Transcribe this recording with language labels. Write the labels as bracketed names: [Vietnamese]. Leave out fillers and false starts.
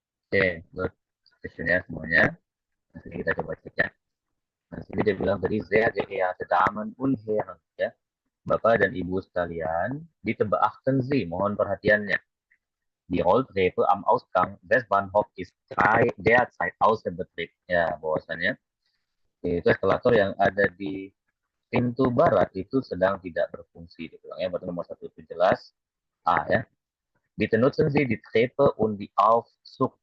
[Indonesian] Oke, [English] good question [Indonesian] ya semuanya. Nanti kita coba cek ya. Nah, sini dia bilang tadi [German] sehr geehrte Damen und Herren [Indonesian] ya. Bapak dan Ibu sekalian, [German] bitte beachten Sie, [Indonesian] mohon perhatiannya. [German] Die Rolltreppe am Ausgang Westbahnhof ist derzeit außer Betrieb. [Indonesian] Ya, bahwasannya itu eskalator yang ada di pintu barat itu sedang tidak berfungsi. Dibilangnya berarti nomor 1 itu jelas A ya. [German] Bitte nutzen Sie die Treppe und die Aufzug.